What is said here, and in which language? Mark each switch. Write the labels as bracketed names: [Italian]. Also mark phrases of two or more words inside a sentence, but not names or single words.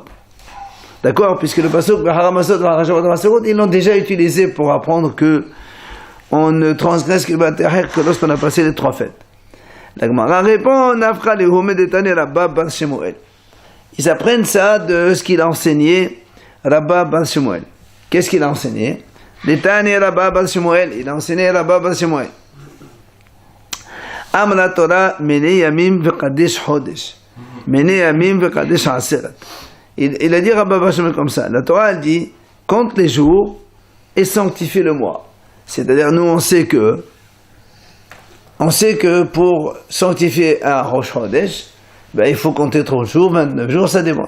[French] D'accord, puisque le pasuk ils l'ont déjà utilisé pour apprendre que on ne transgresse que Bal Te'acher que lorsqu'on a passé les 3 fêtes. La Gemara répond, ils apprennent ça de ce qu'il a enseigné Rabba Bar Shemuel. Qu'est-ce qu'il a enseigné? L'Etani Rabba Bar Shemuel, il a enseigné Rabba Bar Shemuel. [Hebrew] אמרה תורה מנה ימים וקדש חודש מנה ימים וקדש עצרת. [French] Il a dit Rabba Bar Shemuel comme ça. La Torah elle dit compte les jours et sanctifie le mois. C'est-à-dire nous on sait que pour sanctifier un Rosh Chodesh, il faut compter 30 jours, 29 jours, ça dépend.